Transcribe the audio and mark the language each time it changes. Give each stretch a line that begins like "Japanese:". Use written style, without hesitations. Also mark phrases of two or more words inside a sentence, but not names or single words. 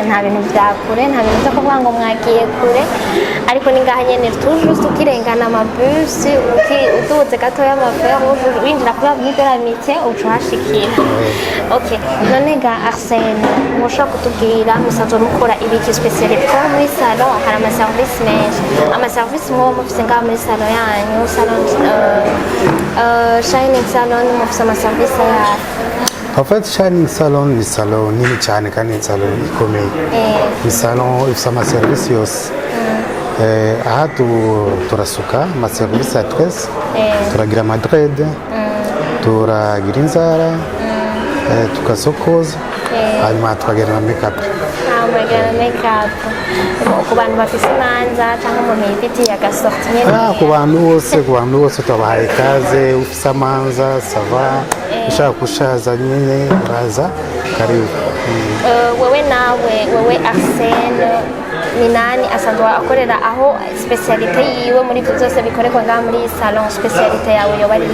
Rundi: nta bintu bya kure nta bintu byo kuvuga ngo mwagiye kure ariko ni ngaha nyene toujours tukirengana amabus uduze gato y'amafere winjira kuri Midoramite ucuhashikira okay none ga Arsene mushobora kutubwira musanzwe mukora ibiki specialite ko muri salon hari ama service menshi ama service mwo mufise ngaha muri salon yanyu salon Shining Salon mufise ama service yayo
French: en fait
Rundi: Shining Salon ni salon nini cyane kandi ni salon ikomeye ni salon ifite ama service yose aha turasuka ama service ya tres turagira madred turagira inzara tukasokoza hanyuma tukagira na
English: make up
Rundi: ku bantu bafise imanza cyangwa umuntu yifitiye agasorti nyene ku bantu bose tubahaye ikaze ufise amanza sava ushaka kushaza nyine uraza karibu wewe Arsene Minani asanzwe akorera aho specialite yiwe muri byo byose bikorerwa ngaha muri salon specialite yawe yoba ari